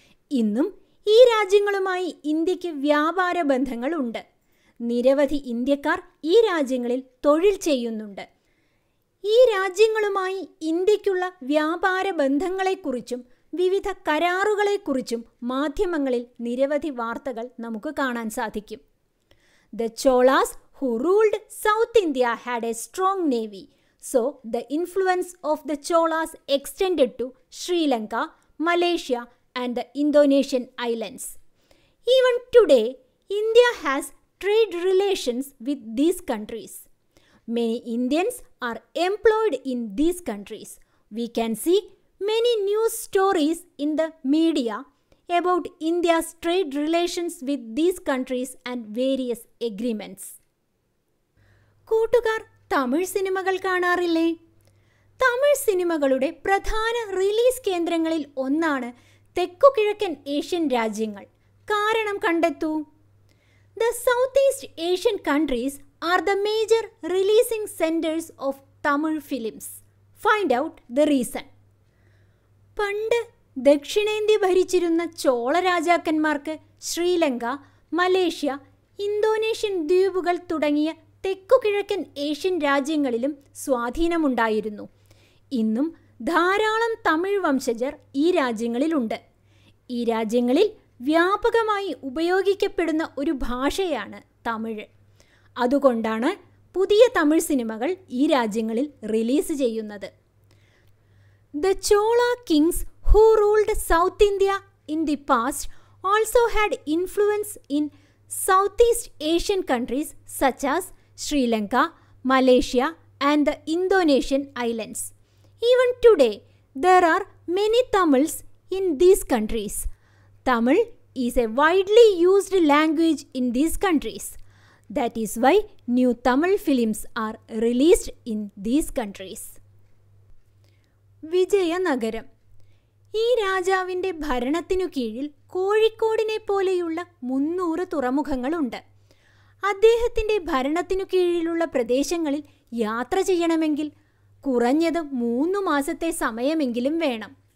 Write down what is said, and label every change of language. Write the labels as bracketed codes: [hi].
[ml] ഇന്നും ഈ രാജ്യങ്ങളുമായി ഇന്ത്യക്ക് വ്യാപാര ബന്ധങ്ങളുണ്ട്. നിരവധി ഇന്ത്യക്കാർ ഈ രാജ്യങ്ങളിൽ തൊഴിൽ ചെയ്യുന്നുണ്ട്. ഈ രാജ്യങ്ങളുമായി ഇന്ത്യക്കുള്ള വ്യാപാര ബന്ധങ്ങളെക്കുറിച്ചും വിവിധ കരാറുകളെക്കുറിച്ചും മാധ്യമങ്ങളിൽ നിരവധി വാർത്തകൾ നമുക്ക് കാണാൻ സാധിക്കും. [en] The Cholas who ruled South India had a strong navy. So, the influence of the Cholas extended to Sri Lanka, Malaysia and the Indonesian islands. Even today, India has trade relations with these countries. Many Indians are employed in these countries. We can see many news stories in the media about India's trade relations with these countries and various agreements. [ml] കൂട്ടുകാർ തമിഴ് സിനിമകൾ കാണാറില്ലേ? തമിഴ് സിനിമകളുടെ പ്രധാന release കേന്ദ്രങ്ങളിൽ ഒന്നാണ് തെക്കുകിഴക്കൻ Asian രാജ്യങ്ങൾ. കാരണം കണ്ടെത്തൂ. [en] The Southeast Asian countries are the major releasing centers of Tamil films. Find out the reason. [ml] പണ്ട് ദക്ഷിണേന്ത്യ ഭരിച്ചിരുന്ന ചോള രാജാക്കന്മാർക്ക് ശ്രീലങ്ക, മലേഷ്യ, ഇന്തോനേഷ്യൻ ദ്വീപുകൾ തുടങ്ങിയ തെക്കുകിഴക്കൻ ഏഷ്യൻ രാജ്യങ്ങളിലും സ്വാധീനമുണ്ടായിരുന്നു. ഇന്നും ധാരാളം തമിഴ് വംശജർ ഈ രാജ്യങ്ങളിലുണ്ട്. ഈ രാജ്യങ്ങളിൽ വ്യാപകമായി ഉപയോഗിക്കപ്പെടുന്ന ഒരു ഭാഷയാണ് തമിഴ്. അതുകൊണ്ടാണ് പുതിയ തമിഴ് സിനിമകൾ ഈ രാജ്യങ്ങളിൽ റിലീസ് ചെയ്യുന്നത്. [en] The Chola kings who ruled South India in the past also had influence in Southeast Asian countries such as Sri Lanka, Malaysia and the Indonesian islands. Even today, there are many Tamils in these countries. Tamil is a widely used language in these countries. That is why new Tamil films are released in these countries. [ml] Vijayanagaram. ഈ രാജാവിൻ്റെ ഭരണത്തിനു കീഴിൽ കോഴിക്കോടിനെ പോലെയുള്ള 300 തുറമുഖങ്ങളുണ്ട്. അദ്ദേഹത്തിൻ്റെ ഭരണത്തിനു കീഴിലുള്ള പ്രദേശങ്ങളിൽ യാത്ര ചെയ്യണമെങ്കിൽ കുറഞ്ഞത് 3 മാസത്തെ സമയമെങ്കിലും വേണം.